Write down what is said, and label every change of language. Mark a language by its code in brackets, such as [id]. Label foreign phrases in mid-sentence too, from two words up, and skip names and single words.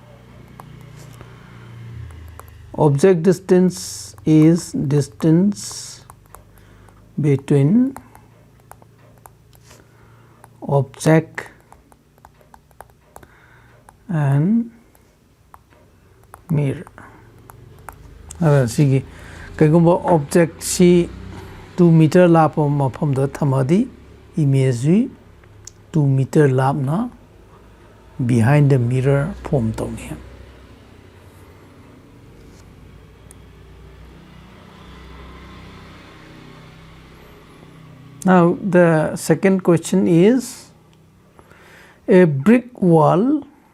[en] Object distance is distance between object and mirror. [mni] Sige kaigumba object si 2 meter lap mafam da thamadi image 2 meter lap na [en] behind the mirror form [mni] tawni. [en] Now the second question is, a brick wall